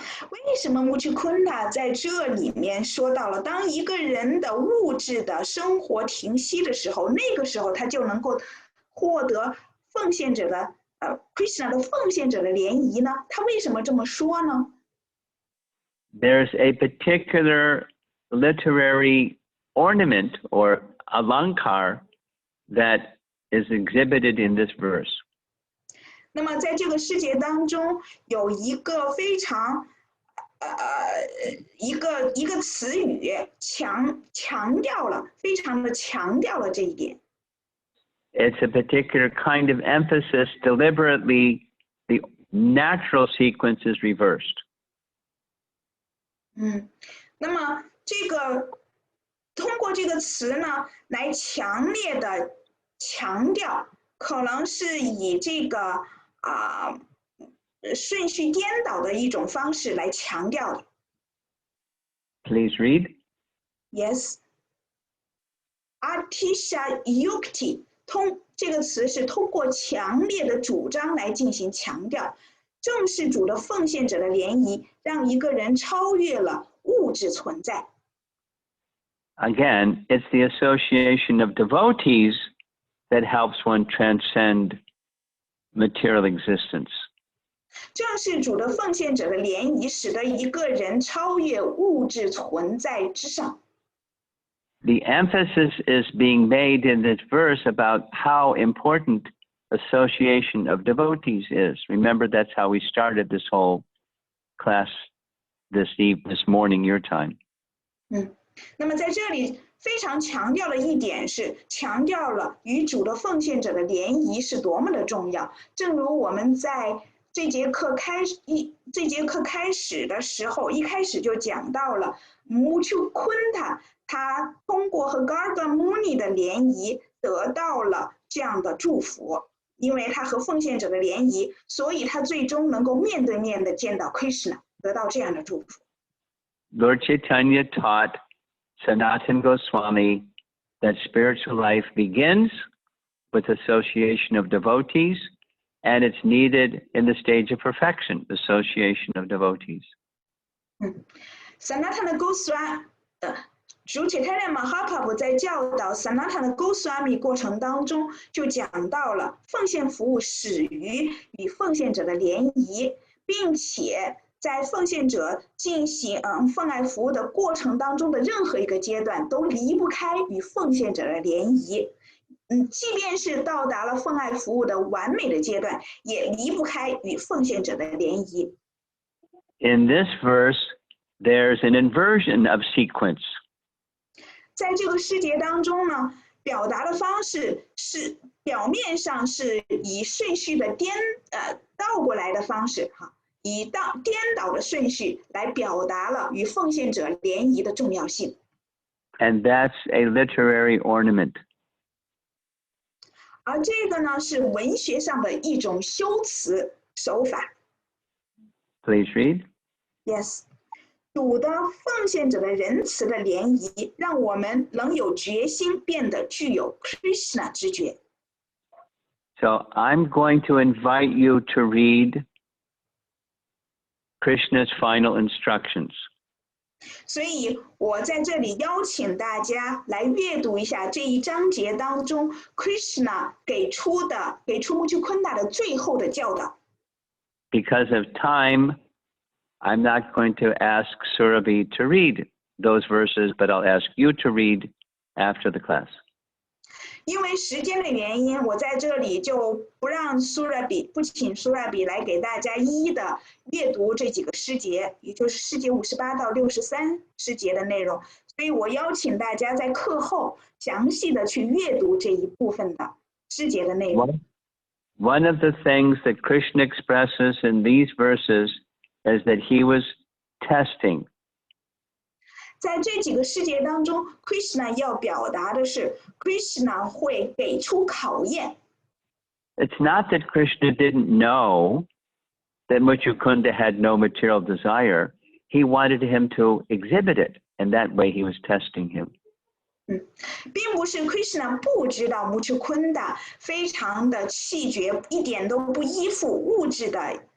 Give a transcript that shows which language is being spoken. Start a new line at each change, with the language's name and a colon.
Chinese: 为什么Mucukunda在这里面说到了，当一个人的物质的生活停息的时候，那个时候他就能够获得奉献者的Krishna 的奉献者的联谊呢？他为什么这么说呢？
English: There's a particular literary ornament or alankar that is exhibited in this verse.
Chinese: 那么在这个诗节当中，有一个非常一个词语强调了，非常的强调了这一点。
English: It's a particular kind of emphasis. Deliberately, the natural sequence is reversed.
Chinese: 那么这个通过这个词呢，来强烈的强调，可能是以这个顺序颠倒的一种方式来强调的。
English: Please read. Yes.
Chinese: Atisha Yukti 这个词是通过强烈的主张来进行强调，正是主的奉献者的联谊，让一个人超越了物质存在。
English: Again, it's the association of devotees that helps one transcend material existence.
Chinese: 正是主的奉献者的联谊，使得一个人超越物质存在之上。
English: The emphasis is being made in this verse about how important association of devotees is. Remember, that's how we started this whole class this morning, your time.
Chinese: 那么在这里非常强调的一点是，强调了与主的奉献者的联谊是多么的重要。正如我们在这节课开始的时候，一开始就讲到了 Mucukunda 他通过和 Garga Muni 的联谊得到了这样的祝福，因为他和奉献者的联谊，所以他最终能够面对面的见到 Krishna， 得到这样的祝福。
English: Lord Chaitanya taught Sanatana Goswami that spiritual life begins with association of devotees, and it's needed in the stage of perfection, association of devotees.
Chinese: Sanatana Goswami 主 Chaitanya Mahaprabhu 在教导 Sanatana Goswami 过程当中，就讲到了奉献服务始于与奉献者的联谊，并且在奉献者进行奉爱服务的过程当中的任何一个阶段，都离不开与奉献者的联谊。即便是到达了奉爱服务的完美的阶段，也离不开与奉献者的联谊。
English: In this verse, there's an inversion of sequence.
Chinese: 在这个诗节当中呢，表达的方式是表面上是以顺序的倒过来的方式以颠倒的顺序来表达了与奉献者联谊的重要性。
English: And that's a literary ornament.
Chinese: 而这个呢是文学上的一种修辞手法。
English: Please read.
Chinese: Yes， 主的奉献者的仁慈的涟漪，让我们能有决心变得具有 Krishna 之觉。
English: So I'm going to invite you to read Krishna's final instructions.
Chinese: 所以我在这里邀请大家来阅读一下这一章节当中 Krishna 给出 Mucukunda 的最后的教导。
English: Because of time, I'm not going to ask Surabhi to read those verses, but I'll ask you to read after the class.
Chinese: 因为时间的原因，我在这里就不请 Surabhi 来给大家一一的阅读这几个诗节，也就是诗节58到63诗节的内容。所以我邀请大家在课后详细的去阅读这一部分的诗节的内容。
English: One of the things that Krishna expresses in these verses is that he was testing.
Chinese: 在这几个诗节当中 ，Krishna 要表达的是 ，Krishna 会给出考验。
English: It's not that Krishna didn't know that Mucukunda had no material desire. He wanted him to exhibit it, and that way he was testing him.
Chinese: 并不是 Krishna 不知道 Mucukunda 非常的气绝，一点都不依附物质的。